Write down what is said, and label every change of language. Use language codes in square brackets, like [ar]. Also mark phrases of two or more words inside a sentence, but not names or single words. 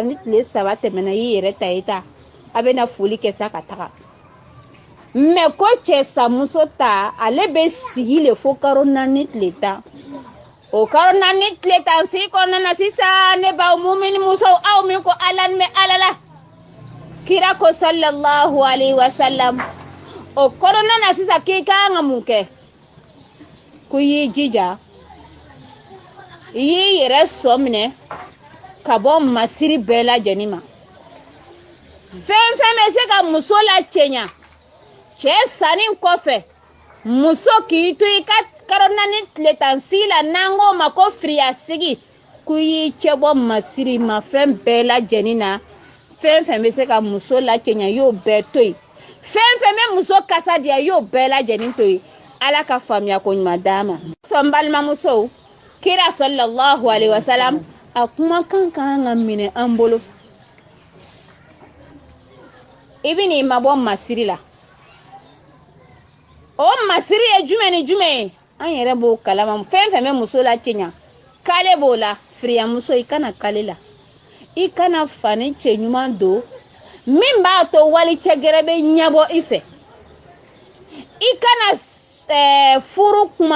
[bm] ni tile 3 tɛmɛna i yɛrɛ ta i ta a bɛ na foli kɛ sa ka taga mais ko cɛ san muso ta ale bɛ sigi le fo kalo 4 ni tile 10 o kalo 4 ni tile 10 sigi kɔnɔna na sisan ne baw mumini musow aw min ko ala ni bɛ ala la kira ko [ar] صلى الله عليه وسلم [bm] o kɔnɔna na sisan k'i kan ka mun kɛ ko y'i jija i y'i yɛrɛ sɔ minɛ ka bɔ masiri bɛɛ lajɛlen ma fɛn fɛn bɛ se ka muso la cɛɲa cɛ sanni kɔfɛ muso k'i to i ka karo naani tile tan sigi la n'an k'o ma ko firiya sigi k'u y'i cɛ bɔ masiri ma fɛn bɛɛ lajɛlen na fɛn fɛn bɛ se ka muso lacɛɲa y'o bɛɛ to yen fɛn fɛn bɛ muso kasa diya y'o bɛɛ lajɛlen to yen ala ka faamuya ko ɲuman d'a ma sɔn balimamusow kira [ar] صلى الله عليه وسلم [bm] a kumakan kan ka minɛ an bolo i bɛ n'i mabɔ masiri la o masiri ye jumɛn ni jumɛn ye an yɛrɛ b'o kalama fɛn fɛn bɛ muso lacɛɲa kale b'o la firiyamuso i kana kale la i kana fani cɛ ɲuman don min b'a to wali cɛ gɛrɛ bɛ ɲɛbɔ i fɛ i kana furu kuma